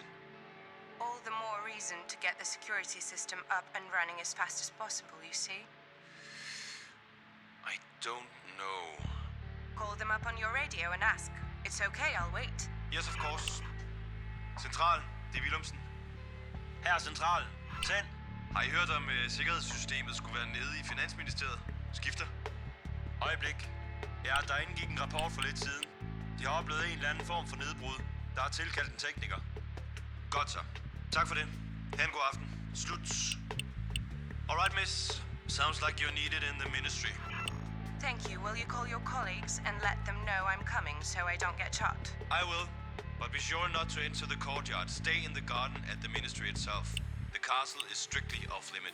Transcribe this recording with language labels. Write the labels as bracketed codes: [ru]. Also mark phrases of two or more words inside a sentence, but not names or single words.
[en] All the more reason to get the security system up and running as fast as possible, you see? I don't know. Call them up on your radio and ask. It's okay, I'll wait. Yes, of course. Central, [da] det er Willumsen. Her Central. Send. Har I hørt om sikkerhedssystemet skulle være nede i Finansministeriet? Skifter. Øjeblik. Ja, derinde gik en rapport for lidt siden. De har oplevet en eller anden form for nedbrud. Der er tilkaldt en tekniker. Godt så. Tak for det. Ha' en god aften. Slut. [en] Alright, miss. Sounds like you're needed in the ministry. Thank you. Will you call your colleagues and let them know I'm coming so I don't get shot? I will. But be sure not to enter the courtyard. Stay in the garden at the ministry itself. The castle is strictly off limit.